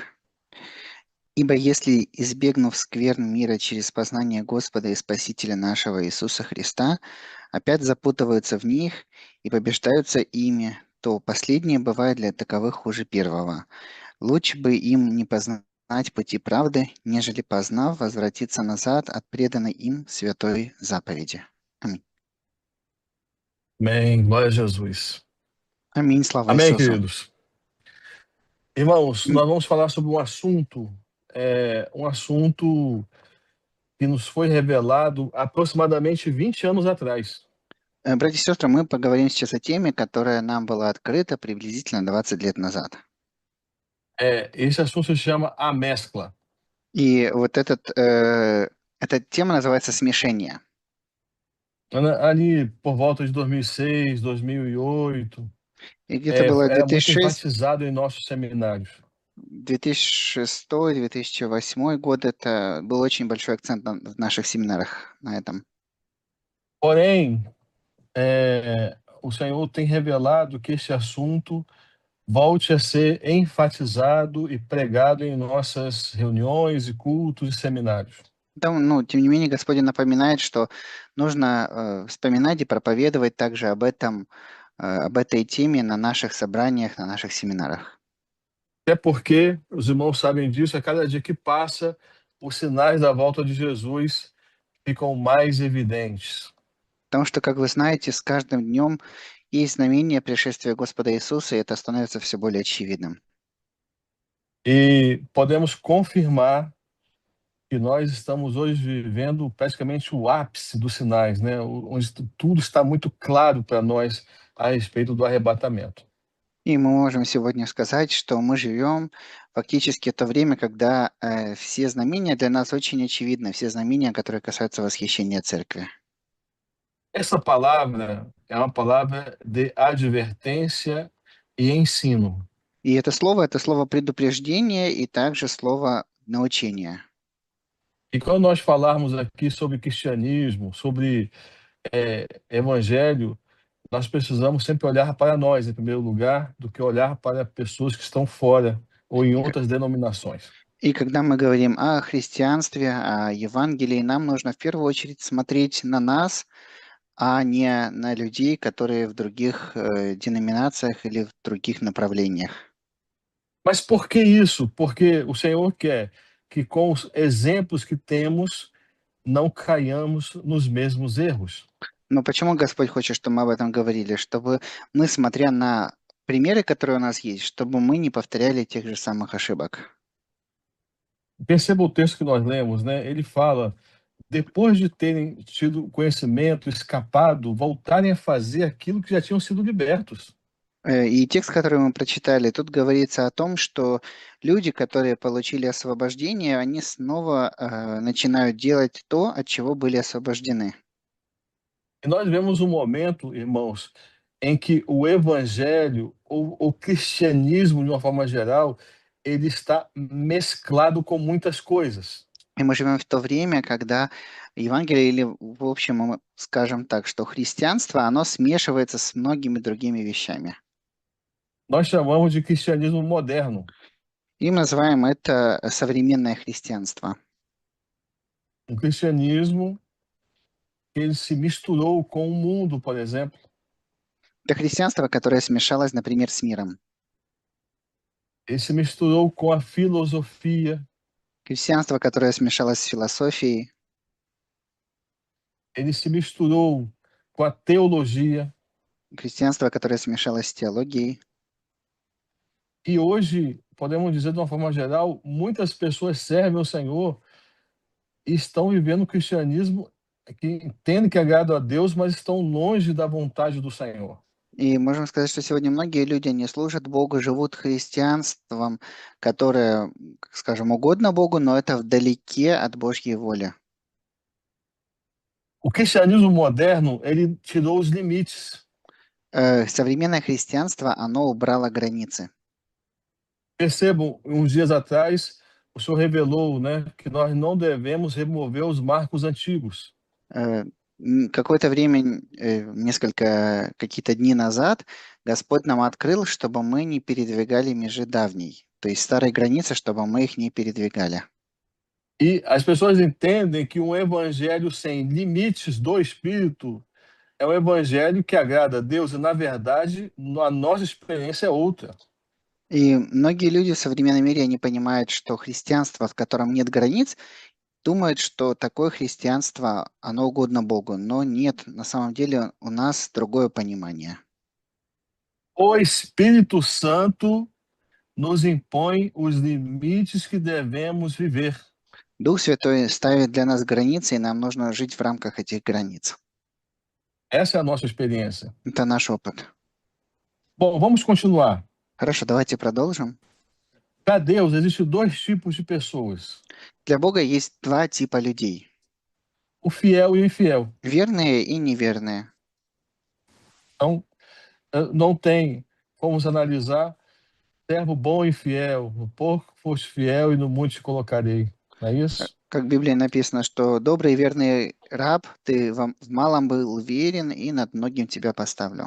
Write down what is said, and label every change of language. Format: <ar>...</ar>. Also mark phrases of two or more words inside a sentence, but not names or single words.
<ru>«Ибо если, избегнув скверн мира через познание Господа и Спасителя нашего Иисуса Христа, опять запутываются в них и побеждаются ими, то последнее бывает для таковых хуже первого. Лучше бы им не познать пути правды, нежели познав, возвратиться назад от преданной им святой заповеди». Аминь.</ru> <pt>Amém, glória a Jesus.</pt> <ru>Аминь, слава</ru> <pt>Amém,</pt> <ru>Иисусу.</ru> <pt>queridos. Irmãos, nós vamos falar sobre um assunto que nos foi revelado aproximadamente 20 anos atrás.</pt> <ru>Братья и сестры, мы поговорим сейчас о теме, которая нам была открыта приблизительно 20 лет назад.</ru> <pt>Esse assunto se chama a mescla.</pt> <ru>И вот эта тема называется «Смешение».</ru> <pt>Ali por volta de 2006, 2008,</pt> <ru>И где-то было</ru> <pt>era muito enfatizado em nossos seminários.</pt> <ru>2006-2008 год, это был очень большой акцент в наших семинарах на этом.</ru> <pt>Porém, o Senhor tem revelado que este assunto volte a ser enfatizado e pregado em nossas reuniões e cultos e seminários.</pt> <ru>Тем не менее, Господь напоминает, что нужно вспоминать и проповедовать также об этой теме на наших собраниях, на наших семинарах.</ru> <pt>Até porque, os irmãos sabem disso, a cada dia que passa, os sinais da volta de Jesus ficam mais evidentes.</pt> <ru>Потому что, как вы знаете, с каждым днем есть знамение пришествия Господа Иисуса, и это становится все более очевидным.</ru> <pt>E podemos confirmar que nós estamos hoje vivendo praticamente o ápice dos sinais, né? Onde tudo está muito claro para nós a respeito do arrebatamento.</pt> <ru>И мы можем сегодня сказать, что мы живем фактически в то время, когда все знамения для нас очень очевидны, все знамения, которые касаются восхищения Церкви.</ru> <pt>Essa palavra é uma palavra de advertência e ensino.</pt> <ru>И это слово предупреждения и также слово научения.</ru> <pt>E quando nós falarmos aqui sobre cristianismo, sobre evangelho, nós precisamos sempre olhar para nós, em primeiro lugar, do que olhar para pessoas que estão fora ou em outras denominações.</pt> <ru>И когда мы говорим о христианстве, о Евангелии, нам нужно в первую очередь смотреть на нас, а не на людей, которые в других деноминациях или в других направлениях.</ru> <pt>Mas por que isso? Porque o Senhor quer que, com os exemplos que temos, não caiamos nos mesmos erros.</pt> <ru>Но почему Господь хочет, чтобы мы об этом говорили? Чтобы мы, смотря на примеры, которые у нас есть, чтобы мы не повторяли тех же самых ошибок.</ru> <pt>Perceba o texto que nós lemos, né? Ele fala: depois de terem tido conhecimento, escapado, voltarem a fazer aquilo que já tinham sido libertos.</pt> <ru>И текст, который мы прочитали, тут говорится о том, что люди, которые получили освобождение, они снова начинают делать то, от чего были освобождены.</ru> <pt>E nós vemos um momento, irmãos, em que o evangelho ou o cristianismo, de uma forma geral, ele está mesclado com muitas coisas.</pt> <ru>И мы живем в то время, когда Евангелие, или в общем, мы скажем так, что христианство, оно смешивается с многими другими вещами.</ru> <pt>Nós chamamos de cristianismo moderno,</pt> <ru>И мы называем это современное христианство.</ru> <pt>um cristianismo que ele se misturou com o mundo, por exemplo.</pt> <ru>Это христианство, которое смешалось, например, с миром.</ru> <pt>Ele se misturou com a filosofia,</pt> <ru>Христианство, которое смешалось с философией.</ru> <pt>ele se misturou com a teologia.</pt> <ru>Христианство, которое смешалось с теологией.</ru> <pt>E hoje, podemos dizer de uma forma geral, muitas pessoas servem ao Senhor e estão vivendo o cristianismo que entendem que agrada a Deus, mas estão longe da vontade do Senhor.</pt> <ru>И можем сказать, что сегодня многие люди не служат Богу, живут христианством, которое, скажем, угодно Богу, но это вдалеке от Божьей воли.</ru> <pt>O cristianismo moderno, ele tirou os limites.</pt> <ru>Современное христианство, оно убрало границы.</ru> <pt>Percebam, uns dias atrás, o Senhor revelou, né, que nós não devemos remover os marcos antigos.</pt> <ru>Какое-то время, какие-то дни назад, Господь нам открыл, чтобы мы не передвигали межи давней, то есть старые границы, чтобы мы их не передвигали.</ru> <pt>E as pessoas entendem que um evangelho sem limites do Espírito é um evangelho que agrada a Deus, e na verdade, a nossa experiência é outra.</pt> <ru>И многие люди в современном мире, они понимают, что христианство, в котором нет границ, думают, что такое христианство, оно угодно Богу, но нет, на самом деле у нас другое понимание.</ru> <pt>O Espírito Santo nos impõe os limites que devemos viver.</pt> <ru>Дух Святой ставит для нас границы, и нам нужно жить в рамках этих границ.</ru> <pt>Essa é a nossa experiência.</pt> <ru>Это наш опыт.</ru> <pt>Bom, vamos continuar.</pt> <ru>Хорошо, давайте продолжим.</ru> <pt>Para Deus, existem dois tipos de pessoas:</pt> <ru>Для Бога есть два типа людей.</ru> <pt>o fiel e o infiel.</pt> <ru>Верные и неверные.</ru> <pt>Então, não tem como analisar servo bom e fiel. No pouco foste fiel e no muito te colocarei. Não é isso?</pt> <ru>Как в Библии написано, что добрый и верный раб, ты в малом был верен, и над многим тебя поставлю.</ru>